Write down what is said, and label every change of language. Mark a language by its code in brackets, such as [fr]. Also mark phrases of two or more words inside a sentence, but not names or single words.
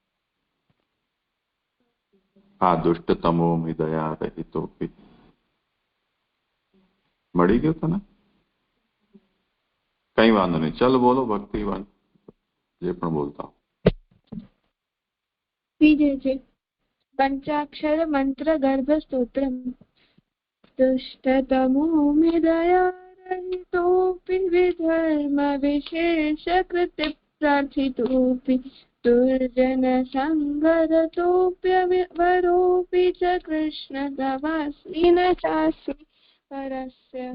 [sa] હા, दुष्टतमो दया रहितो. [gu] મળી ગયું તને? કઈ વાંધો નહીં, ચાલો બોલો ભક્તિવાન, જે પણ બોલતા. બીજે છે પંચાક્ષર મંત્ર ગર્ભ સ્તોત્રમ. [sa] दुष्टतमो दयारहितोऽपि विधर्म विशेष कृति प्रार्थितोऽपि दुर्जन संगरतोऽप्यवरोऽपि च कृष्ण तवास्मि न चास्मि परस्य.